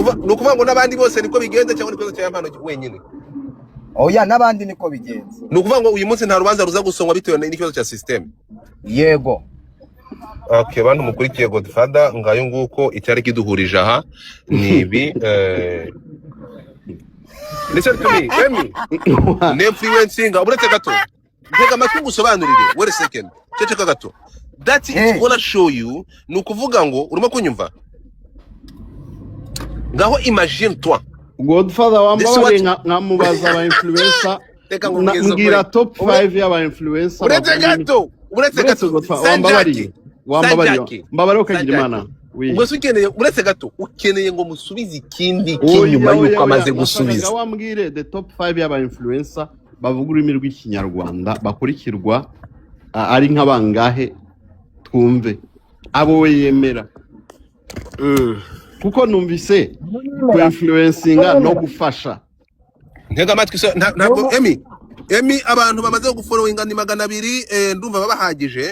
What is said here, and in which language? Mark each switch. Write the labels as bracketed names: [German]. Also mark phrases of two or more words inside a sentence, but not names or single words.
[Kinyarwanda] Nukuvuga ngo nabandi bose niko bigenze cyangwa niko cya Mpano wenyine? Oya nabandi niko bigenze. Nukuvuga ngo uyu munsi nta rubanza ruza gusomwa bitewe n'ikibazo cya systeme. Yego. Okay, bantu mukurikiye Godfather ngayo nguko icyari kiduhurije aha ni ibi [English] Listen to me, Emi. [Kinyarwanda] Influencing, uretse gato. Ntega amatwi ngusobanurire. [English] Wait a second. [Kinyarwanda] Ceceka gato. [English] That is gonna show you [Kinyarwanda] nukuvuga ngo urimo kunyumva. Ngaho imagine toi. Godfather wambabari nkamubaza aba influencer. Ngira top 5 y'aba influencer. Uretse gato. Wambabari ukagira imana. Ubwo ukeneye uretse gato ukeneye ngo musubize ikindi kinyuma yuko amaze gusubiza. Wambwire [English] the top [Kinyarwanda] 5 y'aba influencer bavuga ururimi rw'ikinyarwanda bakurikirwa ari nk'abangahe twumve abo we yemera. Kuko numvise ku influencinga no gufasha. Ntega amatwi ntabwo Emi abantu bamaze gufollowinga ni 200 ndumva babahagije.